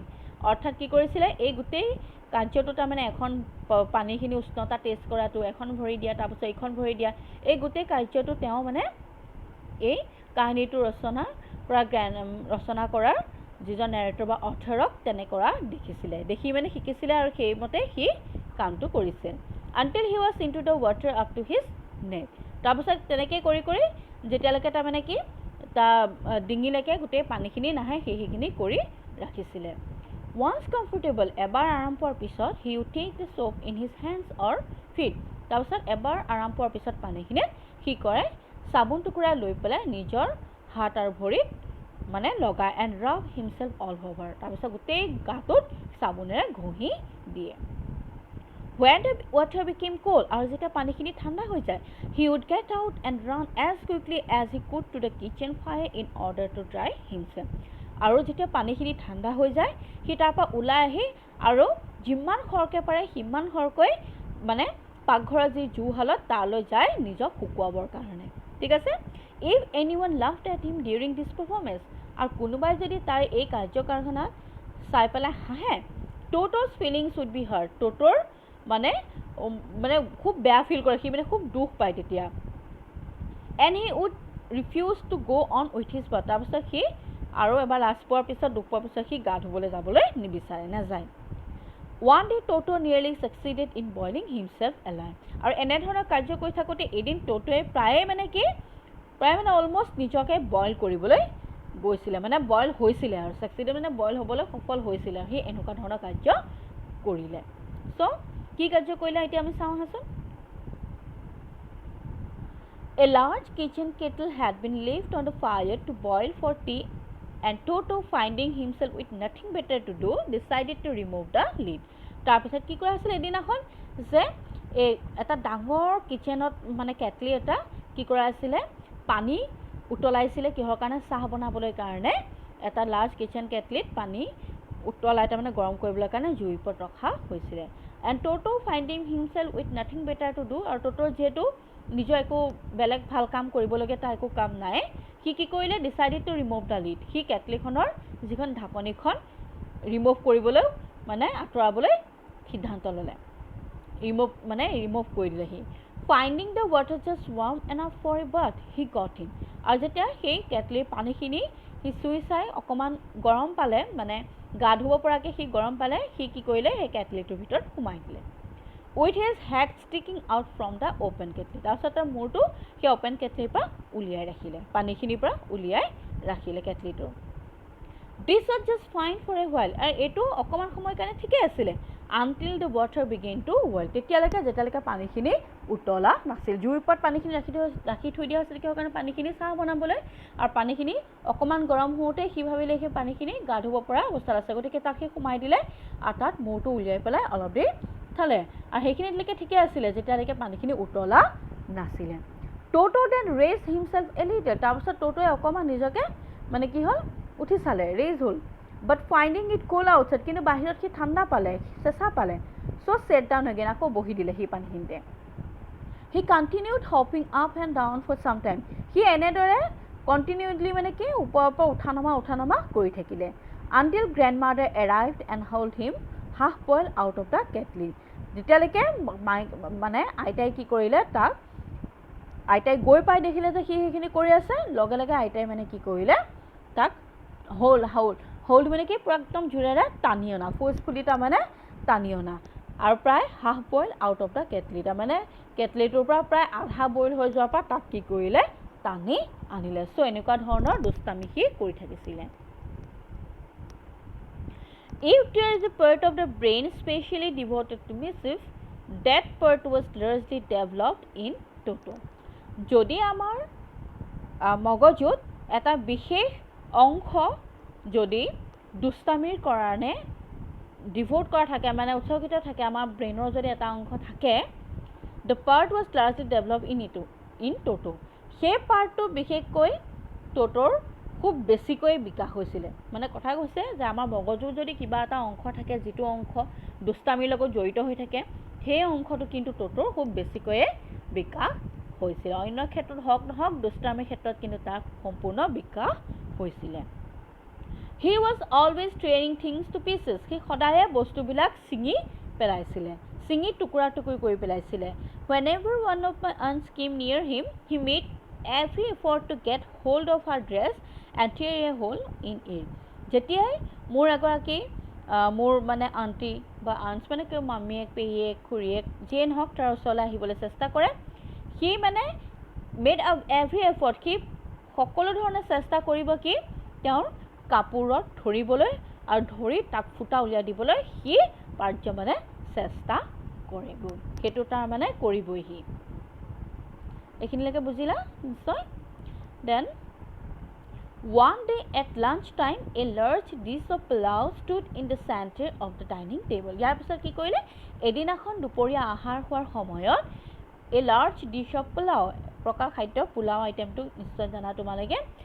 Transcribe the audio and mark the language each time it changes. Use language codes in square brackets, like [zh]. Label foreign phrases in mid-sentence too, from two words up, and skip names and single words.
[as] অৰ্থাৎ কি কৰিছিলে এই গোটেই কাৰ্যটো তাৰমানে এখন পানীখিনি উষ্ণতা টেষ্ট কৰাটো এখন ভৰি দিয়া তাৰপাছত এইখন ভৰি দিয়া এই গোটেই কাৰ্যটো তেওঁ মানে এই কাহিনীটো ৰচনা কৰাৰ যিজন নেৰেটৰ বা অথৰক তেনে কৰা দেখি মানে শিকিছিলে আৰু সেইমতে সি কামটো কৰিছে. [en] Until he was into the water up to his neck. [as] তাৰপিছত তেনেকৈ কৰি কৰি যেতিয়ালৈকে তাৰমানে কি তাৰ ডিঙিলৈকে গোটেই পানীখিনি নাহে সেইখিনি কৰি ৰাখিছিলে. [en] Once comfortable [as] এবাৰ আৰাম পোৱাৰ পিছত [en] he would take the soap in his hands or feet. [as] তাৰপিছত এবাৰ আৰাম পোৱাৰ পিছত পানীখিনিত কি কৰে চাবোন টুকুৰা লৈ পেলাই নিজৰ হাত আৰু ভৰিত মানে লগাই [en] and rub himself all over. [as] তাৰপিছত গোটেই গাটোত চাবোনেৰে ঘঁহি দিয়ে. [en] When the water became cold [as] আৰু যেতিয়া পানীখিনি ঠাণ্ডা হৈ যায় [en] he would get out and run as quickly as he could to the kitchen fire in order to dry himself. [as] আৰু যেতিয়া পানীখিনি ঠাণ্ডা হৈ যায় সি তাৰ পৰা ওলাই আহি আৰু যিমান খৰকৈ পাৰে সিমান খৰকৈ মানে পাকঘৰৰ যি জুহালত তালৈ যায় নিজক শুকুৱাবৰ কাৰণে ঠিক আছে [en] if anyone laughed at him during this performance [as] আৰু কোনোবাই যদি তাৰ এই কাৰ্যকাৰখানা চাই পেলাই হাঁহে [en] Toto's feelings would be hurt [as] Totor মানে খুব বেয়া ফিল কৰে সি মানে খুব দুখ পায় তেতিয়া [en] and he would refuse to go on with his bath [as] তাৰপিছত সি আৰু এবাৰ লাজ পোৱাৰ পিছত দুখ পোৱাৰ পিছত সি গা ধুবলৈ যাবলৈ নিবিচাৰে নাযায় [en] One day Toto nearly succeeded in boiling himself alive [as] আৰু এনেধৰণৰ কাৰ্য কৰি থাকোঁতে এদিন টোটোৱে প্ৰায় মানে অলমষ্ট নিজকে বইল কৰিবলৈ গৈছিলে মানে বইল হৈছিলে আৰু সাকচিডেড মানে বইল হ'বলৈ সফল হৈছিলে সি এনেকুৱা ধৰণৰ কাৰ্য কৰিলে সো কি কাৰ্য কৰিলে এতিয়া আমি চাওঁ হাসন [en] A large kitchen kettle had been left on the fire to boil for tea and Toto finding himself with nothing better to do decided to remove the lid [as] তাৰপিছত কি কৰা আছিল এদিনাখন যে এটা ডাঙৰ কিচেনত মানে কেটলি এটা কি কৰা আছিল পানী উতলাইছিলে কিহৰ কাৰণে চাহ বনাবলৈ কাৰণে এটা [en] large kitchen [as] কেটলিত পানী উতলাই মানে গৰম কৰিবলৈ কাৰণে জুইৰ ওপৰত ৰখা হৈছিল [en] and Toto finding himself with nothing better to do [as] আৰু Toto যেটো নিজৰ একো বেলেগ ভাল কাম কৰিবলগীয়া তাৰ একো কাম নাই কি কৰিলে [en] decided to remove the lid [as] সি কেটলিখনৰ যিখন ঢাকনিখন ৰিমুভ কৰিবলৈ মানে আঁতৰাবলৈ সিদ্ধান্ত ললে ৰিমুভ কৰি দিলে সি [en] finding the water just warm enough for a bath he got in [as] আৰু যেতিয়া সেই কেটলিৰ পানীখিনি সি চুই চাই অকমান গৰম পালে মানে গা ধুব পৰাকে সি গৰম পালে সি কি কৰিলে সেই কেটলিটোৰ ভিতৰত সোমাই দিলে [en] with his head sticking out from the open kettle [as] তাৰপিছত তাৰ মূৰটো সেই [en] open kettle [as] পৰা উলিয়াই ৰাখিলে পানীখিনিৰ পৰা উলিয়াই ৰাখিলে কেটলিটো [en] this was just fine for a while [as] আৰু এটো অকমান সময় কাৰণে ঠিকে আছিল [en] until the water began to boil [as] তেতিয়ালৈকে যেতিয়ালৈকে পানীখিনি উতলা নাছিল জুইৰ ওপৰত পানীখিনি ৰাখি থৈ দিয়া হৈছিল কিহৰ কাৰণে পানীখিনি চাহ বনাবলৈ আৰু পানীখিনি অকমান গৰম হওঁতে সি ভাবিলে সেই পানীখিনি গা ধুব পৰা অৱস্থা আছে গতিকে তাক সোমাই দিলে আৰু তাত মূৰটো উলিয়াই পেলাই অলপ দেৰি থলে আৰু সেইখিনিলৈকে ঠিকে আছিল যেতিয়ালৈকে পানীখিনি উতলা নাছিল [en] Toto then raised himself a little [as] তাৰপিছত টোটোৱে অকমান নিজকে মানে কি হল উঠি চালে ৰেজ হল [en] but finding it cold outside [as] কিন্তু বাহিৰত কি ঠাণ্ডা পালে চেঁচা পালে [en] so sat down again [as] আকৌ বহি দিলে হি পানীখিনিতে [en] he continued hopping up and down for some time he [as] এনেদৰে continuously মানে কি ওপৰৰ পৰা উঠা নমা কৰি থাকিলে [en] until grandmother arrived and hauled him half boiled out of the kettle [as] যেতিয়ালৈকে মানে আইতাই কি কৰিলে তাক আইতাই গৈ পাই দেখিলে যে সেইখিনি কৰি আছে লগে লগে আইতাই মানে কি কৰিলে তাক হোল্ড মানে কি পুৰা একদম জোৰেৰে টানি অনা ফোৰ্সফুলি তা মানে টানি অনা আৰু প্ৰায় [en] half boil out of the kettle [as] তা মানে কেটলিটোৰ পৰা প্ৰায় আধা বইল হৈ যোৱাৰ পৰা তাক কি কৰিলে টানি আনিলে সো এনেকুৱা ধৰণৰ দুষ্টামি কি কৰি থাকিছিলে [en] If there is a part of the brain specially devoted to mischief, that part was largely developed in Toto. [as] যদি আমাৰ মগজুত এটা বিশেষ অংশ যদি দুষ্টামিৰ কাৰণে ডিভোট কৰা থাকে মানে উৎসৰ্গিত থাকে আমাৰ ব্ৰেইনৰ যদি এটা অংশ থাকে [en] the part was largely developed in Toto. [as] সেই পাৰ্টটো বিশেষকৈ টোটোৰ খুব বেছিকৈ বিকাশ হৈছিল মানে কথা কৈছে যে আমাৰ মগজুৰ যদি কিবা এটা অংশ থাকে যেটো অংশ দুষ্টামিৰ লগত জড়িত হৈ থাকে সেই অংশটো কিন্তু টোটোৰ খুব বেছিকৈ বিকাশ হৈছিল অন্য ক্ষেত্ৰত হক নহক দুষ্টামিৰ ক্ষেত্ৰত কিন্তু তাৰ সম্পূৰ্ণ বিকাশ হৈছিল [en] He was always tearing things to pieces he [as] সদায়ে বস্তুবিলাক ছিঙি পেলাইছিল ছিঙি টুকুৰা কৰি পেলাইছিল [en] Whenever one of my aunts came near him he made every effort to get hold of her dress and tear a hole in it [as] যেতিয়াই মোৰ এগৰাকী মোৰ মানে আন্টি বা আন্টছ মানে কি মামিয়েক পেহিয়েক খুৰীয়েক যেন হক তাৰ ওচৰলৈ আহিবলৈ চেষ্টা কৰে he মানে [en] made every effort [as] he সকলো ধৰণে চেষ্টা কৰিব কি তেওঁৰ কাপোৰত ধৰিবলৈ আৰু ধৰি তাক ফুটা উলিয়াই দিবলৈ হি পাৰ্য মানে চেষ্টা কৰিব হেতু তাৰ মানে কৰিবই হি এখিনিলৈকে বুজিলা নিশ্চয় [en] then one day at lunch time a large dish of pulao stood in the center of the dining table [as] ইয়াৰ পিছত কি কৰিলে এদিনাখন দুপৰীয়া আহাৰ খোৱাৰ সময়ত [en] a large dish of pulao [as] প্ৰকাৰ খাদ্য পোলাও আইটেমটো নিশ্চয় জানা তোমালোকে